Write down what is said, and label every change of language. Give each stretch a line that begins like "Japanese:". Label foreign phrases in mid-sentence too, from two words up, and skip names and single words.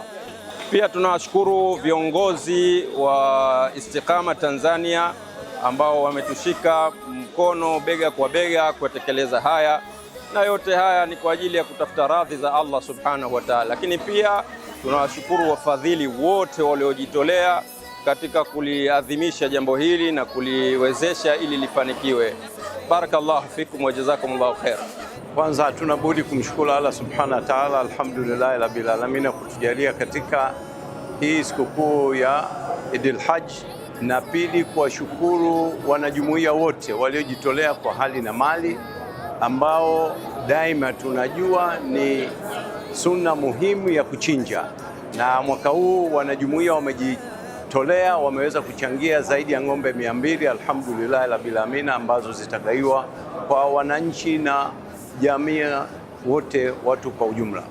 Swahili: Pia tunawashukuru viongozi wa Istiqama Tanzania ambao wametushika mkono bega kwa bega kutekeleza haya, na yote haya ni kwa ajili ya kutafuta radhi za Allah
Arabic: سبحانه وتعالى.
Swahili: Lakini pia tunawashukuru wafadhili wote waliojitolea katika kuliadhimisha jambo hili na kuliwezesha ili lifanikiwe.
Arabic: بارك الله فيكم وجزاكم الله خيرا.
Swahili: Kwanza hatuna budi kumshukuru Allah
Arabic: سبحانه وتعالى, الحمد لله رب العالمين,
Swahili: kutujalia katika hii sikukuu ya Idul Hajj, na pili kuwashukuru wanajumuiya wote waliojitolea kwa hali na mali, ambao daima tunajua ni sunna muhimu ya kuchinja, na mwaka huu wanajumuiya wamejitolea, wameweza kuchangia zaidi ya ng'ombe 200
Arabic: الحمد لله رب العالمين,
Swahili: ambazo zitagaiwa kwa wananchi na jamii wote, watu kwa ujumla.